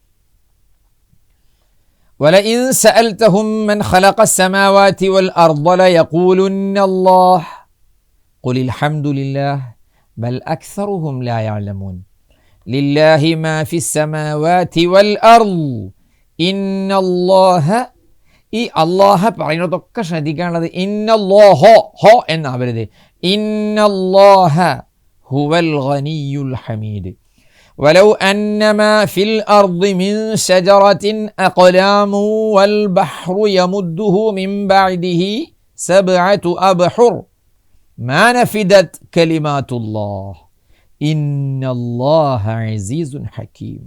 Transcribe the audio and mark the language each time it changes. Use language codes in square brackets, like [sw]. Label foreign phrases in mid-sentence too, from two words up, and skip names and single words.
[ar] ولئن سألتهم من خلق السماوات والأرض ليقولن الله قل الحمد لله بل أكثرهم لا يعلمون. لله ما في السماوات والأرض إن الله [ml] ഈ അള്ളാഹ പറയുന്നതൊക്കെ ശ്രദ്ധിക്കാനുള്ളത് ഇന്നല്ലാഹോ ഹോ എന്നാവരുത്. [ar] إن الله هو الغني الحميد. ولو أن ما في الأرض من شجرة أقلام والبحر يمده من بعده 7 أبحر ما نفدت كلمات الله إن الله عزيز حكيم.